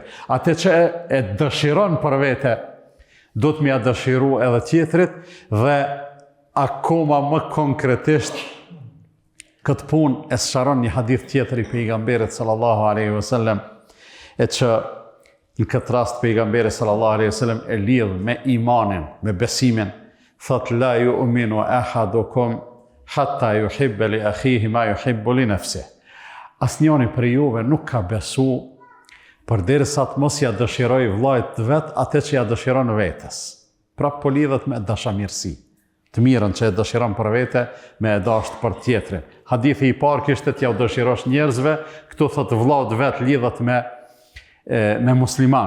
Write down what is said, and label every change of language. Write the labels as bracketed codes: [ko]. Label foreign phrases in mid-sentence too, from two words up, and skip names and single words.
[sq] Atë që e dëshiron për vete, do të më ia dëshiro edhe tjetrit, dhe akoma më konkretisht këtë punë e sqaron një hadith tjetër i pejgamberit [ar] صلى الله عليه وسلم, [sq] e që në këtë rast pejgamberi [ar] صلى الله عليه وسلم [sq] e lidh me imanin, me besimin, thot: [ar] لا يؤمن أحدكم حتى يحب لأخيه ما يحب لنفسه. [sq] Asnjëri prej juve nuk ka besu përderisa të mos ja dëshiroj vllajt të vet atë që ja dëshiron vetes. Pra po lidhet me dashamirësi, të mirën që e dëshiron për vete, me e dasht për tjetrin. Hadithi i parë kishte t'ja u dëshirosh njerëzve, këtu thot vllaut vet lidhet me musliman.